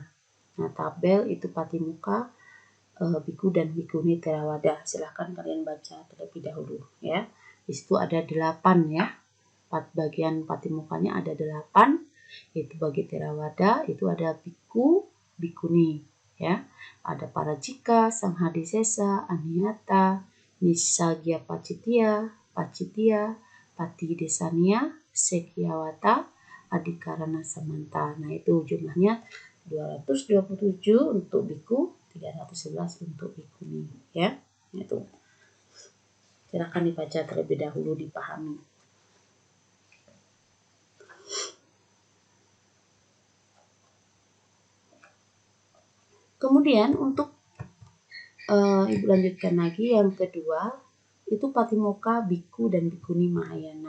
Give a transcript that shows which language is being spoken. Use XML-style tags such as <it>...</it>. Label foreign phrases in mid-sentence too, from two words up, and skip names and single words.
<id>Nah, tabel itu Patimokkha, biku dan bhikkhuni Theravada. Silahkan kalian baca terlebih dahulu ya. Di situ ada 8 ya. Bagian Patimokkanya ada 8. Itu bagi Theravada itu ada biku, bhikkhuni ya. Ada Parajika, Sanghadisesa, Aniyata, Nissagya Pacittiya, Patidesaniya, Sekyawata, Adhikarana Samanta. Nah, itu jumlahnya 227 untuk biku, 311 untuk bhikkhuni ya. Itu. Silakan dibaca terlebih dahulu, dipahami. Kemudian untuk Ibu lanjutkan lagi yang kedua itu Patimokkha Bhikkhu dan Bhikkhuni Mahayana.</id>